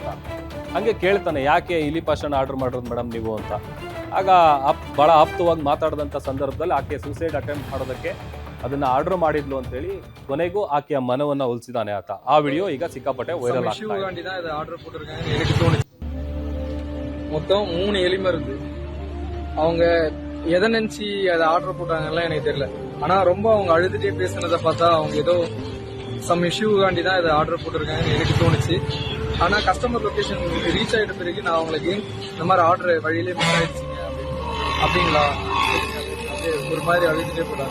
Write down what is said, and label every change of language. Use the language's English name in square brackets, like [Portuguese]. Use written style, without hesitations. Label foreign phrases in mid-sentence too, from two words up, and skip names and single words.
[Kannada] ಹಂಗೆ ಕೇಳ್ತಾನೆ, ಯಾಕೆ ಇಲಿ ಪಾಷಾಣ ಆರ್ಡರ್ ಮಾಡೋದು ಮೇಡಮ್ ನೀವು ಅಂತ. ಆಗ ಭಾಳ ಆಪ್ತವಾಗಿ ಮಾತಾಡಿದಂಥ ಸಂದರ್ಭದಲ್ಲಿ ಆಕೆ [English] suicide attempt [Kannada] ಮಾಡೋದಕ್ಕೆ ಅದನ್ನ ಆರ್ಡರ್ ಮಾಡಿದ್ಲು ಅಂತೇಳಿ ಕೊನೆಗೂ ಆಕೆಯ ಮನವನ್ನ ಒಲಿಸಿದಾನೆ ಆತ. ಆ ವಿಡಿಯೋ ಈಗ ಸಿಕ್ಕಾಪಟ್ಟೆ ವೈರಲ್ ಆಗ್ತಾ ಇದೆ. [Tamil] மொத்தம் 3 எலி மருந்து. அவங்க எதை நினைச்சு அதை ஆர்டர் போட்டாங்கலாம் எனக்கு தெரியல. ஆனா ரொம்ப அவங்க அழுதுட்டே பேசுனதை பார்த்தா அவங்க ஏதோ [English] some issueகாண்டி [Tamil] தான் இதை ஆர்டர் போட்டிருக்காங்கன்னு எனக்கு தோணுச்சு. ஆனா [English] customer location reach [Tamil] ஆயிட்ட பிறகு நான் அவங்களுக்கு இந்த மாதிரி ஆர்டர் வழியிலே மிஸ் ஆயிடுச்சுங்க அப்படிங்களா ஒரு மாதிரி அழுதுட்டே போட்டாங்க.